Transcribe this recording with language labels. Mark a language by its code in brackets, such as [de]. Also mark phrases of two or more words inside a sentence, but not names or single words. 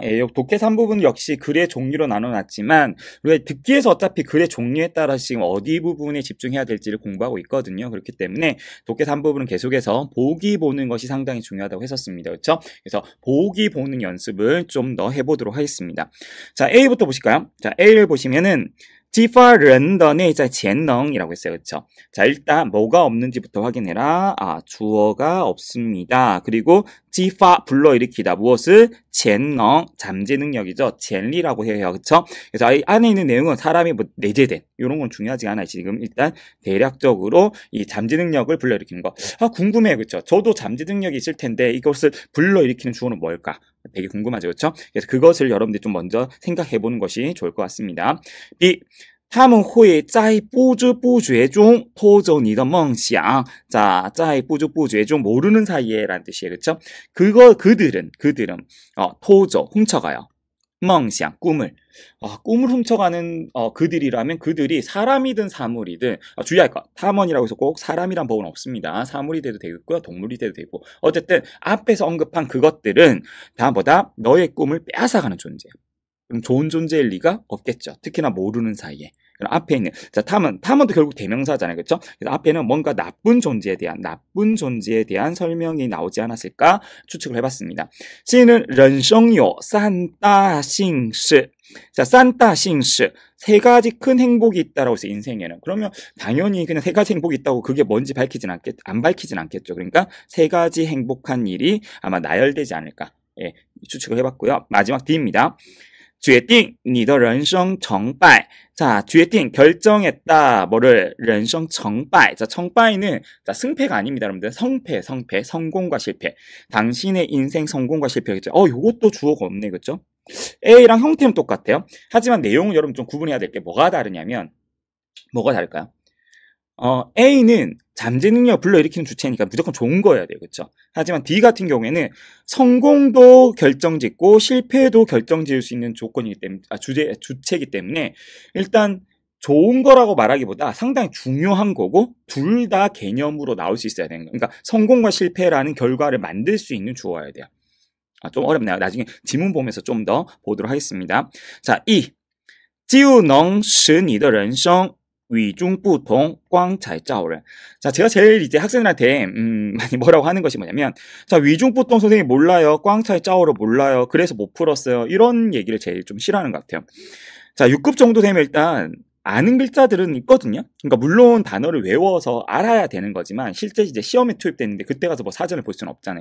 [ko] 독해 3부분 역시 글의 종류로 나눠놨지만 우리가 듣기에서 어차피 글의 종류에 따라서 지금 어디 부분에 집중해야 될지를 공부하고 있거든요. 그렇기 때문에 독해 3부분은 계속해서 보기 보는 것이 상당히 중요하다고 했었습니다. 그렇죠? 그래서 보기 보는 연습을 좀 더 해보도록 하겠습니다. 자, A부터 보실까요? 자, A를 보시면은 [zh] 激发人的内在潜能 [ko] 이라고 했어요. 그렇죠? 자, 일단 뭐가 없는지부터 확인해라. 주어가 없습니다. 그리고 激发 불러일으키다. 무엇을? 潜能 잠재 능력이죠. 潜力 라고 해요. 그렇죠? 그래서 이 안에 있는 내용은 사람이 뭐 내재된 이런 건 중요하지 않아요. 지금 일단 대략적으로 이 잠재 능력을 불러일으키는 거. 궁금해요. 그렇죠? 저도 잠재 능력이 있을 텐데 이것을 불러일으키는 주어는 뭘까? 되게 궁금하죠. 그렇죠? 그래서 그것을 여러분들이 좀 먼저 생각해 보는 것이 좋을 것 같습니다. [zh] B 他们会在不知不觉中偷走你的梦想. [ko] 자, [zh] 在不知不觉中 [ko] 모르는 사이에 라는 뜻이에요. 그렇죠? 그들은偷走 훔쳐가요. 梦想 꿈을 꿈을 훔쳐가는 그들이라면 그들이 사람이든 사물이든 주의할 것 탐험이라고 해서 꼭 사람이란 법은 없습니다. 사물이 돼도 되겠고요 동물이 돼도 되고 어쨌든 앞에서 언급한 그것들은 다 뭐다 너의 꿈을 빼앗아가는 존재야. 그럼 좋은 존재일 리가 없겠죠. 특히나 모르는 사이에. 그럼 앞에 있는 자 탐험도 결국 대명사잖아요, 그렇죠? 그래서 앞에는 뭔가 나쁜 존재에 대한 설명이 나오지 않았을까 추측을 해봤습니다. 现는 [zh] 人生有三大幸事 [ko] 자, [zh] 三大幸事 [ko] 세 가지 큰 행복이 있다라고 해서 인생에는 그러면 당연히 그냥 세 가지 행복이 있다고 그게 뭔지 안 밝히진 않겠죠. 그러니까 세 가지 행복한 일이 아마 나열되지 않을까 예, 추측을 해봤고요. 마지막 D입니다. [zh] 决定你的人生成败 [ko] 자, 决定 결정했다. 뭐를 [zh] 人生成败 [ko] 자, 成败는 자, 승패가 아닙니다, 여러분들. 성패, 성공과 실패. 당신의 인생 성공과 실패겠죠. 요것도 주어가 없네, 그렇죠? A랑 형태는 똑같아요. 하지만 내용은 여러분 좀 구분해야 될 게 뭐가 다르냐면 뭐가 다를까요? A는 잠재 능력을 불러일으키는 주체니까 무조건 좋은 거여야 돼요. 그렇죠? 하지만 D 같은 경우에는 성공도 결정짓고 실패도 결정지을 수 있는 조건이기 때문에 주체이기 때문에 일단 좋은 거라고 말하기보다 상당히 중요한 거고 둘 다 개념으로 나올 수 있어야 되는 거예요. 그러니까 성공과 실패라는 결과를 만들 수 있는 주어야 돼요. 좀 어렵네요. 나중에 지문 보면서 좀 더 보도록 하겠습니다. 자, 2. [zh] 就能使你的人生与众不同光彩照人 [ko] 자, 제가 제일 이제 학생들한테 많이 뭐라고 하는 것이 뭐냐면 자, 위중부통 선생님 몰라요. 꽝차이 짜오를 몰라요. 그래서 못 풀었어요. 이런 얘기를 제일 좀 싫어하는 것 같아요. 자, 6급 정도 되면 일단 아는 글자들은 있거든요. 그러니까 물론 단어를 외워서 알아야 되는 거지만 실제 이제 시험에 투입됐는데 그때 가서 뭐 사전을 볼 수는 없잖아요.